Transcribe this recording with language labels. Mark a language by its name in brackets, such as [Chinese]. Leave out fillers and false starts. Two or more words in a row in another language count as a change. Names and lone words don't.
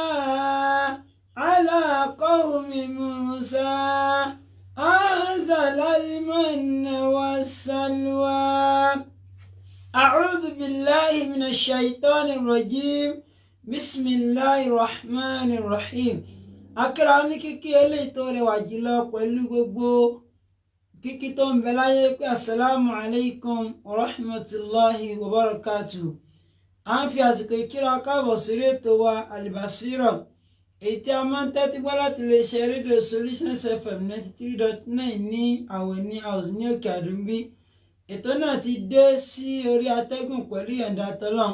[Arabic] على قوم موسى أنزل المن والسلوى أعوذ بالله من الشيطان الرجيم بسم الله الرحمن الرحيم [Yoruba] akíra ní kíkí eléyìí tó rẹwà jùlọ pẹ̀lú gbogbo kíkí tó ń bẹ láyé pé [Arabic] السلام عليكم ورحمة الله وبركاته. [Yoruba] À ń fi àsìkò ìkíra káàbọ̀ sórí ètò wa Al-Basira èyí tí a máa ń tẹ́tí gbọ́ láti iléeṣẹ́ rédíò Solutions FM 93.9 ní Àwẹ̀ní house ní Òkè Àdúmbí. Ètò náà ti dé sí orí atẹ́gùn pẹ̀lú ìyọ̀ǹda tọ́lọ́run.